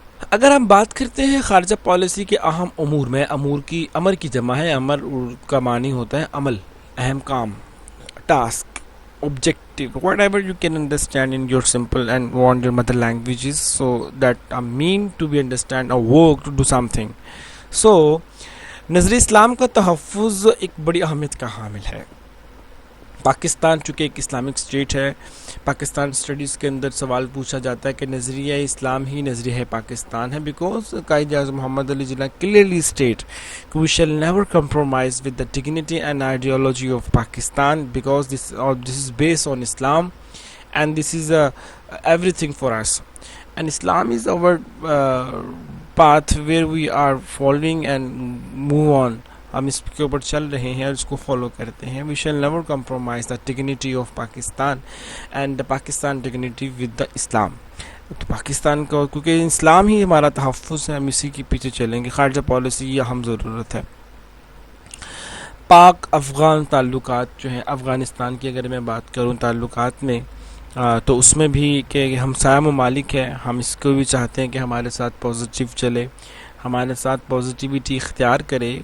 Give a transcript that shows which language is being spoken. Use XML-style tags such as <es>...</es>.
<ur>اگر ہم بات کرتے ہیں خارجہ پالیسی کے اہم امور میں, امر کی جمع ہے, امر کا معنی ہوتا ہے عمل, اہم کام, task,</ur> <en>objective, whatever you can understand in your simple and want your mother languages, so that mean to be understand or work to do something.</en> <ur>So نظر اسلام کا تحفظ ایک بڑی اہمیت کا حامل ہے. پاکستان چونکہ ایک اسلامک اسٹیٹ ہے, پاکستان اسٹڈیز کے اندر سوال پوچھا جاتا ہے کہ نظریہ اسلام ہی نظریہ پاکستان ہے, because Quaid Azam Muhammad Ali Jinnah clearly state</ur> <en>we shall never compromise with the dignity and ideology of Pakistan, because this is based on Islam, and this is everything for us, and Islam is our path where we are following and move on.</en> <ur>ہم اس کے اوپر چل رہے ہیں اور اس کو follow کرتے ہیں.</ur> <en>we shall never compromise the dignity of Pakistan and the Pakistan dignity with the Islam.</en> <ur>تو پاکستان کا کیونکہ اسلام ہی ہمارا تحفظ ہے, ہم اسی کے پیچھے چلیں گے. خارجہ پالیسی یہ اہم ضرورت ہے. پاک افغان تعلقات جو ہیں, افغانستان کی اگر میں بات کروں تعلقات میں, تو اس میں بھی کہ ہمسایہ ممالک ہیں, ہم اس کو بھی چاہتے ہیں کہ ہمارے ساتھ پازیٹیو چلے, ہمارے ساتھ پازیٹیوٹی اختیار کرے.</ur>